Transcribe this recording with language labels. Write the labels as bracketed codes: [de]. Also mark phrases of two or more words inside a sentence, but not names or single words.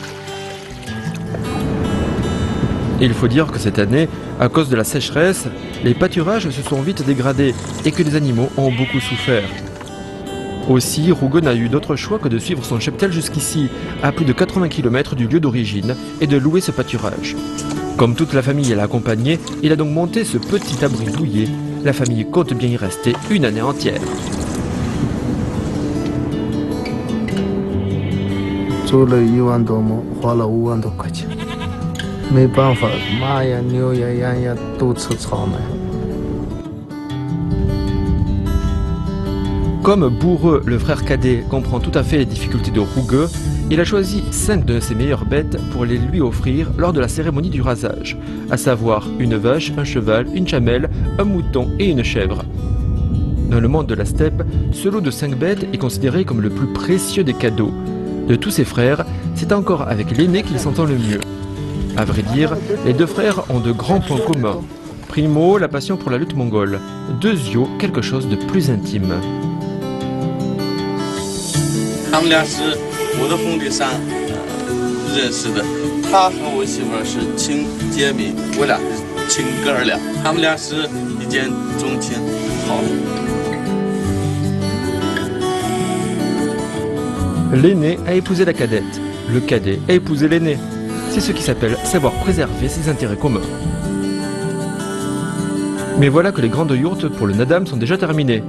[fr] Il faut dire que cette année, à cause de la sécheresse, les pâturages se sont vite dégradés et que les animaux ont beaucoup souffert. Aussi, Rougueux n'a eu d'autre choix que de suivre son cheptel jusqu'ici, à plus de 80 km du lieu d'origine, et de louer ce pâturage. Comme toute la famille l'a accompagné, il a donc monté ce petit abri douillet. La famille compte bien y rester une année entière. [zh] 租了1万多亩，花了5万多块钱。没办法，马呀、牛呀、羊呀都吃草嘛。 [fr] Comme Bourreux, le frère cadet, comprend tout à fait les difficultés de Rougueux, il a choisi 5 de ses meilleures bêtes pour les lui offrir lors de la cérémonie du rasage, à savoir une vache, un cheval, une chamelle, un mouton et une chèvre. Dans le monde de la steppe, ce lot de 5 bêtes est considéré comme le plus précieux des cadeaux. De tous ses frères, c'est encore avec l'aîné qu'il s'entend le mieux. À vrai dire, les 2 frères ont de grands points communs. Primo, la passion pour la lutte mongole. Deuxio, quelque chose de plus intime. [zh] 他们俩是我的工地上认识的，他和我媳妇是亲姐妹，我俩是亲哥俩，他们俩是一见钟情，好。 [fr] L'aîné a épousé la cadette. Le cadet a épousé l'aîné. C'est ce qui s'appelle savoir préserver ses intérêts communs. Mais voilà que les grandes yourtes pour le Nadam sont déjà terminées.